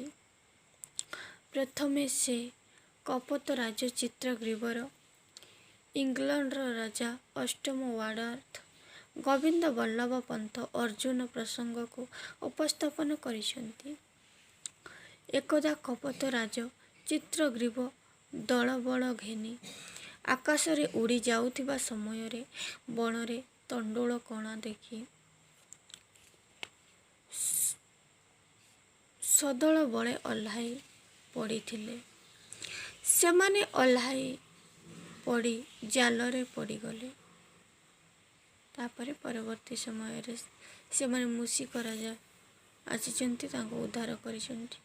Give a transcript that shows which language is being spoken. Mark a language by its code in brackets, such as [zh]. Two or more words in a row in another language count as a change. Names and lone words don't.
[or] ପ୍ରଥମେ ସେ କପତ ରାଜ ଚିତ୍ରଗ୍ରୀବର, ଇଂଲଣ୍ଡ ରାଜା ଅଷ୍ଟମ ୱାର୍ଡୱର୍ଥ, ଗୋବିନ୍ଦ ବଲ୍ଲଭ ପନ୍ତ ଅର୍ଜୁନ ପ୍ରସଙ୍ଗକୁ ଉପସ୍ଥାପନ କରିସେନ୍ତି। ଏକଦା କପତ ରାଜ ଚିତ୍ରଗ୍ରୀବ ଦଳବଳ ଘେନି ଆକାଶରେ ଉଡ଼ି ଯାଉଥିବା ସମୟରେ ବଣରେ ତଣ୍ଡୁଳ କଣା ଦେଖି ସଦଳ ବଳେ ଓହ୍ଲାଇ ପଡ଼ିଥିଲେ। ସେମାନେ ଓହ୍ଲାଇ ପଡ଼ି ଜାଲରେ ପଡ଼ିଗଲେ। ତାପରେ ପରବର୍ତ୍ତୀ ସମୟ ରେ ସେମାନେ ମୂଷିକ ରାଜା ଆସିଛନ୍ତି ତାଙ୍କୁ ଉଦ୍ଧାର କରିସନ୍ତି।